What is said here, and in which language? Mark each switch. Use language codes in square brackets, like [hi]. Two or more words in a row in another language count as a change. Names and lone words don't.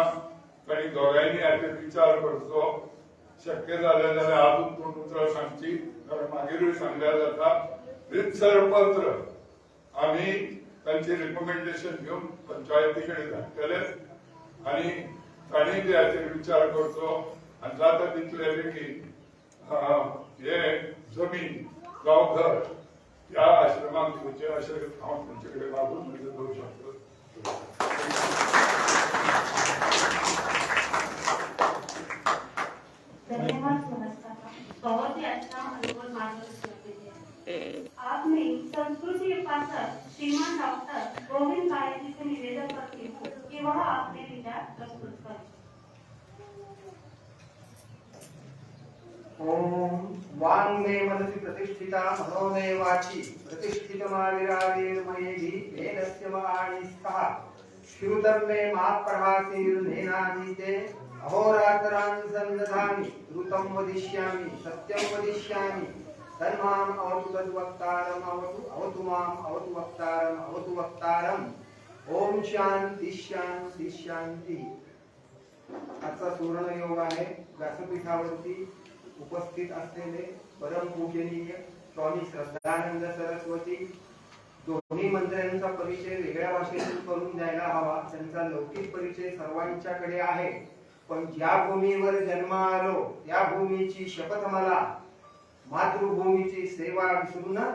[kok] तांणी दोगांयनी हाचेर विचार करचो शक्य जालें जाल्यार हातूंत कोण उतर सांगची जाल्यार मागीरूय सांगल्यार जाता रितसर पत्र आमी तांचे रिकमेंडेशन घेवन पंचायती कडेन धाडटले आनी तांणी बी हाचेर विचार करचो आनी जाता तितले बेगीन हे जमीन जावं घर ह्या आश्रमाक दिवचें अशें हांव तुमचे कडेन लागून म्हणजे करूं शकता [hi] धन्यवाद नमस्कार बहुत ही अच्छा अनुभव मार्गदर्शन के लिए आपने संस्कृति उपासक श्रीमान डॉक्टर गोविंद गाय जी से निवेदन करती हूँ कि वह अपने विचार प्रस्तुत करें। [sa] ओम वांग मे मनसि प्रतिष्ठिता मनो मे वाचि प्रतिष्ठितमाविरावेर्मयेहि वेदस्य वाणीस्तः श्रुतं मे माप्रभासीर्नेनाधीते अहोरात्रान् सन्दधामि ऋतं वदिष्यामि सत्यं वदिष्यामि तन्माम् अवतु तद्वक्तारम् अवतु माम् अवतु वक्तारम् ओम शांती शांती शांती। [mr] आजचा सुवर्ण योग आहे व्यासपीठावरती उपस्थित असलेले परम पूजनीय स्वामी श्रद्धानंद सरस्वती दोन्ही मंत्र्यांचा परिचय वेगळ्या भाषेतून करून द्यायला हवा त्यांचा लौकिक परिचय सर्वांच्याकडे आहे पण ज्या भूमीवर जन्म आलो त्या भूमीची शपथ मला मातृभूमीची सेवा विसरून